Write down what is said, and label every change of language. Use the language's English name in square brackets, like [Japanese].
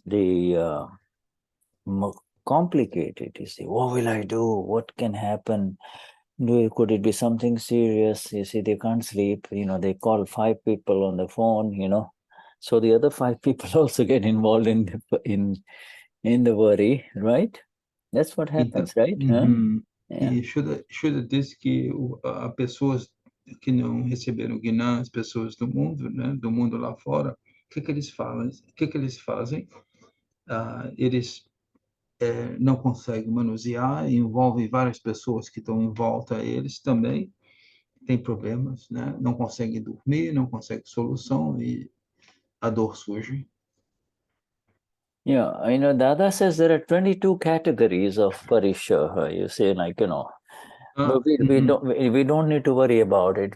[English] They complicate it. You see, what will I do? What can happen? Could it be something serious? You see, they can't sleep. They call 5 people on the phone. So the other 5 people also get involved in the worry, right? That's what happens, [Portuguese] Então, [English] right? Huh? Yeah. [Portuguese] E Shuddha disse que há pessoas que não receberam o Gnan, as pessoas do mundo, né, do mundo lá fora, o que eles falam? O que eles fazem? Eles não conseguem manusear, envolvem várias pessoas que estão em volta a eles também, têm problemas, né? Não conseguem dormir, não conseguem solução e a dor surge. [English] Yeah, Dada says there are 22 categories of Parishaha. You say, but we don't need to worry about it.